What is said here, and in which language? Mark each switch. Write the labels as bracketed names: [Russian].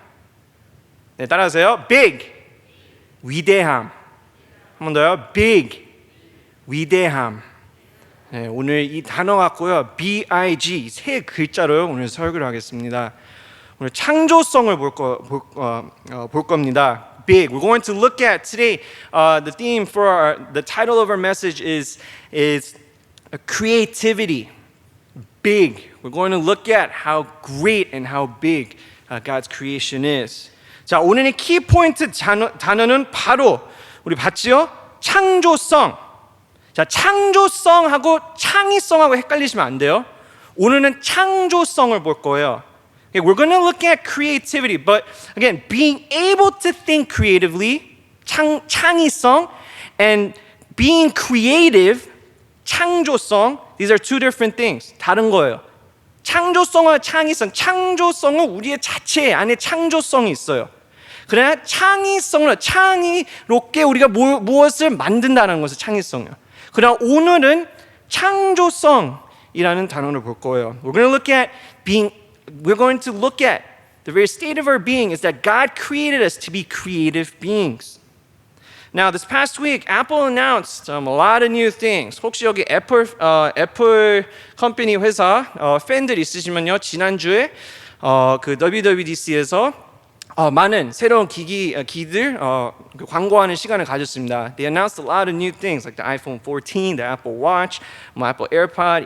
[Korean] 네, 따라하세요. big. 위대함. 한 번 더요. big. 위대함. 네, 오늘 이 단어 갖고요. big 세 글자로 오늘 설교를 하겠습니다. 오늘 창조성을 볼 겁니다. [English] Big. We're going to look at today. The theme for the title of our message is creativity. Big. We're going to look at how great and how big God's creation is. [Korean] 자, 오늘의 키포인트 단어는 바로 우리 봤지요? 창조성. 자, 창조성하고 창의성하고 헷갈리시면 안 돼요. 오늘은 창조성을 볼 거예요. [English] Okay, we're going to look at creativity, but again, being able to think creatively, 창의성, and being creative, 창조성, these are two different things. [Korean] 다른 거예요. 창조성과 창의성, 창조성은 우리의 자체 안에 창조성이 있어요. 그러나 창의성은 창의롭게 우리가 무엇을 만든다는 것을 창의성이에요. 그러나 오늘은 창조성이라는 단어를 볼 거예요. [English] We're going to look at the very state of our being is that God created us to be creative beings. Now, this past week, Apple announced a lot of new things. [Korean] 혹시 여기 애플 컴퍼니 회사 팬들 있으시면요, 지난주에 그 WWDC에서 많은 새로운 기기들 광고하는 시간을 가졌습니다. [English] They announced a lot of new things like the iPhone 14, the Apple Watch, Apple AirPod.